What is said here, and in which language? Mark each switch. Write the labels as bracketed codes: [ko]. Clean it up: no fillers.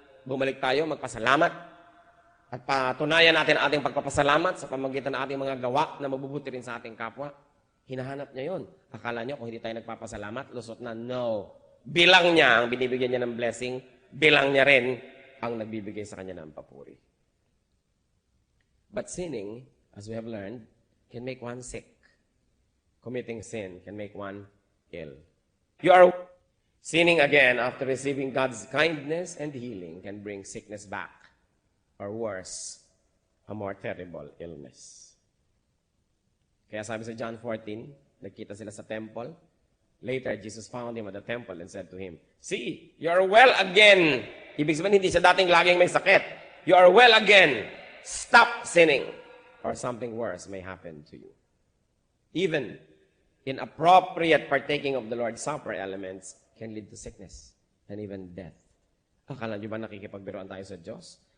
[tl] Bumalik tayo, magpasalamat. At patunayan natin ating pagpapasalamat sa pamagitan ng ating mga gawa na mabubuti rin sa ating kapwa. Hinahanap niya yun. Akala niyo kung hindi tayo nagpapasalamat, lusot na? No. Bilang niya ang binibigyan niya ng blessing, bilang niya rin ang nagbibigay sa kanya ng papuri. [en] But sinning, as we have learned, can make one sick. Committing sin can make one ill. You are sinning again after receiving God's kindness and healing can bring sickness back, or worse, a more terrible illness. [tl] Kaya sabi sa John 14, nagkita sila sa temple. [en] Later, Jesus found him at the temple and said to him, see, you are well again. [tl] Ibig sabihin, hindi siya dating laging may sakit. [en] You are well again. Stop sinning, or something worse may happen to you. Even inappropriate partaking of the Lord's Supper elements can lead to sickness and even death. [tl] Akala niyo ba nakikipagbiruan tayo sa Diyos?